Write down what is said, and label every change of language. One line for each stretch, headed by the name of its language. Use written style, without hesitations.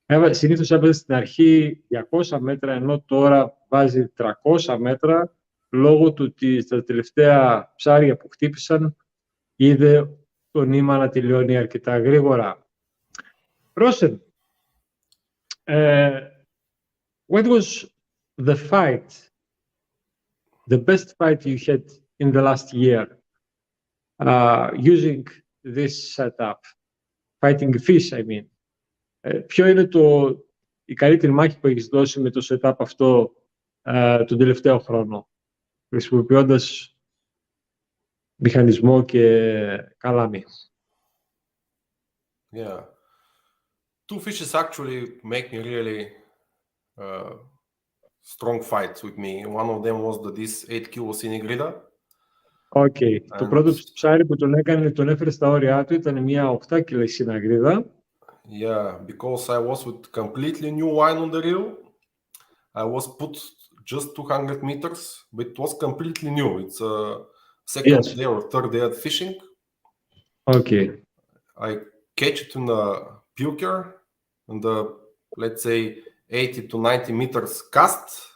Greek: συνήθως έβαζε στην αρχή 200 μέτρα ενώ τώρα βάζει 300 μέτρα λόγω του ότι στα τελευταία ψάρια που χτύπησαν είδε το νήμα να τελειώνει αρκετά γρήγορα.
English: Rosen, what was the best fight you had in the last year using this setup? Fighting fish, I mean.
Greek: Ποιο είναι η καλύτερη μάχη που έχεις δώσει με το setup αυτό τον τελευταίο χρόνο, χρησιμοποιώντας μηχανισμό και καλάμι?
English: Yeah. 2 fishes actually make me really strong fights with me. One of them was this 8 kilo Sinigrida. Okay.
Greek: Το πρώτο ψάρι που τον έφερε στα όρια του ήταν μια 8 κιλά Sinigrida.
English: Yeah, because I was with completely new line on the reel. I was put just 200 meters, but it was completely new. It's a second day or third day of fishing. Okay. I catch it in the puker, in the, let's say, 80 to 90 meters cast.